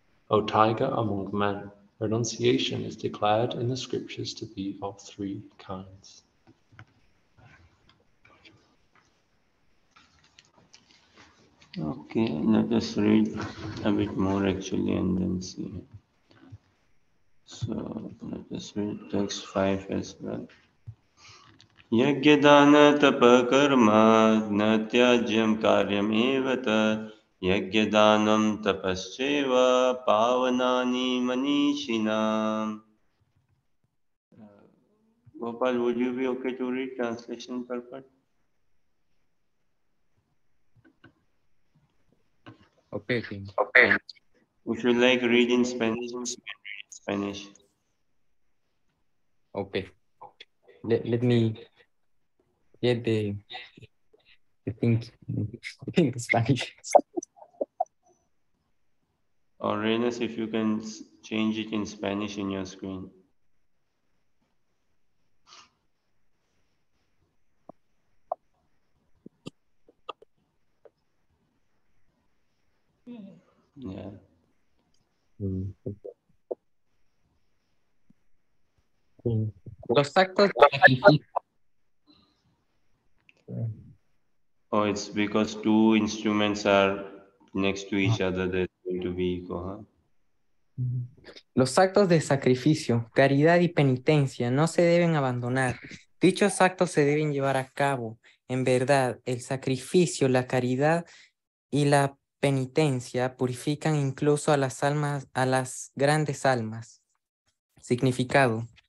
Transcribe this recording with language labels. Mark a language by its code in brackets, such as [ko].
[en] O tiger among men, renunciation is declared in the scriptures to be of three kinds. Okay, let us read a bit more actually and then see. So let us read text 5 as well. [sa] यज्ञदान तप कर्म न त्याज्यं कार्यमेव तत् यज्ञदानं तपश्चैव पावनानि मनीषिणाम्. [en] Gopal, would you be okay to read translation purpose? Okay, King. Okay. If you like read in Spanish, you can read in Spanish. Okay. Let me get the thing in Spanish. Or Renas, if you can change it in Spanish in your screen. Yeah. [es] Los actos de sacrificio. [en] Oh, it's because two instruments are next to each other, there's going to be echo, huh? [es] Los actos de sacrificio, caridad y penitencia no se deben abandonar. Dichos actos se deben llevar a cabo. En verdad, el sacrificio, la caridad y la penitencia purifican incluso a las almas, a las grandes almas. Significado.